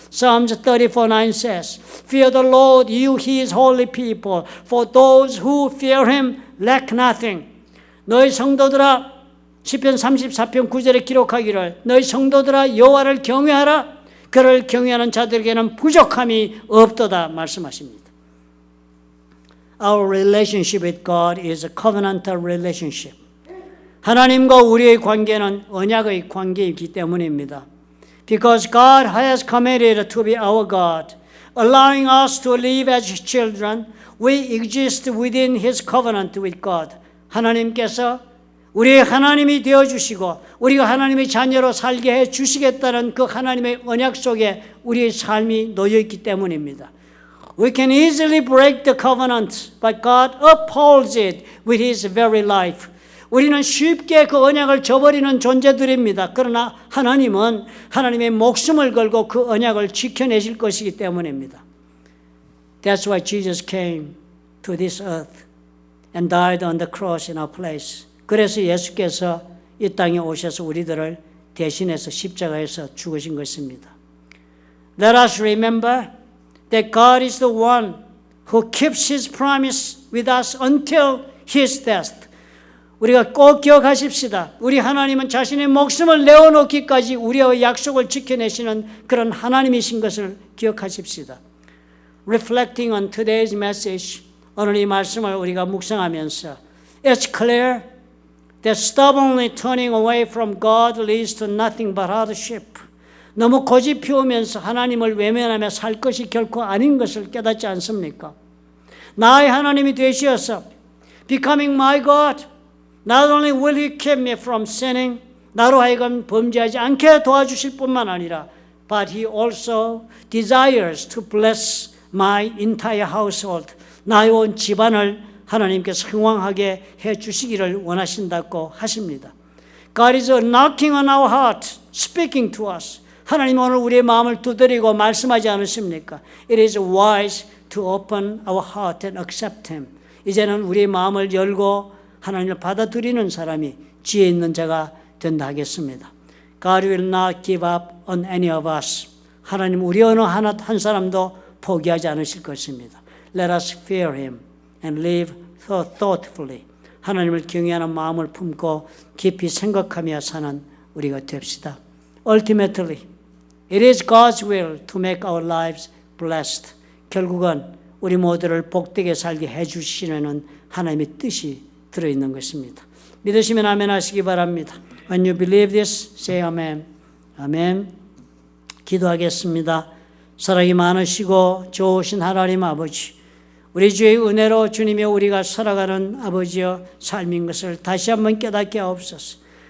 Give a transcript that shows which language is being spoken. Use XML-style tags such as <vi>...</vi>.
<en>Psalms 34:9 says, Fear the Lord, you His holy people, for those who fear Him lack nothing.</en> <ko>너희 성도들아, 시편 34편 9절에 기록하기를 너희 성도들아 여호와를 경외하라. 그를 경외하는 자들에게는 부족함이 없도다 말씀하십니다.</ko> <en>Our relationship with God is a covenantal relationship.</en> <ko>하나님과 우리의 관계는 언약의 관계이기 때문입니다.</ko> <en>Because God has committed to be our God, allowing us to live as His children, we exist within His covenant with God.</en> <ko>하나님께서 우리의 하나님이 되어주시고 우리가 하나님의 자녀로 살게 해주시겠다는 그 하나님의 언약 속에 우리의 삶이 놓여있기 때문입니다.</ko> <en>We can easily break the covenant, but God upholds it with His very life.</en> <ko>우리는 쉽게 그 언약을 저버리는 존재들입니다. 그러나 하나님은 하나님의 목숨을 걸고 그 언약을 지켜내실 것이기 때문입니다.</ko> <en>That's why Jesus came to this earth and died on the cross in our place.</en> <ko>그래서 예수께서 이 땅에 오셔서 우리들을 대신해서 십자가에서 죽으신 것입니다.</ko> <en>Let us remember that God is the one who keeps His promise with us until His death.</en> <ko>우리가 꼭 기억하십시다. 우리 하나님은 자신의 목숨을 내어놓기까지 우리의 약속을 지켜내시는 그런 하나님이신 것을 기억하십시다.</ko> <en>Reflecting on today's message,</en> <ko>오늘 이 말씀을 우리가 묵상하면서</ko> <en>It's clear that stubbornly turning away from God leads to nothing but hardship.</en> <ko>너무 고집 피우면서 하나님을 외면하며 살 것이 결코 아닌 것을 깨닫지 않습니까? 나의 하나님이 되시어서</ko> <en>becoming my God, not only will He keep me from sinning,</en> <ko>나로 하여금 범죄하지 않게 도와주실 뿐만 아니라</ko> <en>but He also desires to bless my entire household,</en> <ko>나의 온 집안을 하나님께서 흥왕하게 해주시기를 원하신다고 하십니다.</ko> <en>God is knocking on our heart, speaking to us.</en> <ko>하나님 오늘 우리의 마음을 두드리고 말씀하지 않으십니까?</ko> <en>It is wise to open our heart and accept Him.</en> <ko>이제는 우리의 마음을 열고 하나님을 받아들이는 사람이 지혜 있는 자가 된다 하겠습니다.</ko> <en>God will not give up on any of us.</en> <ko>하나님 우리 어느 한 사람도 포기하지 않으실 것입니다.</ko> <en>Let us fear Him and live thoughtfully.</en> <ko>하나님을 경외하는 마음을 품고 깊이 생각하며 사는 우리가 됩시다.</ko> <en>Ultimately, it is God's will to make our lives blessed.</en> <ko>결국은 우리 모두를 복되게 살게 해주시려는 하나님의 뜻이 들어있는 것입니다. 믿으시면 아멘 하시기 바랍니다.</ko> <en>When you believe this, say amen.</en> <ko>아멘. 기도하겠습니다. 사랑이 많으시고 좋으신 하나님 아버지, 우리 주의 은혜로 주님이 우리가 살아가는 아버지여 삶인 것을 다시 한번 깨닫게 하옵소서.</ko>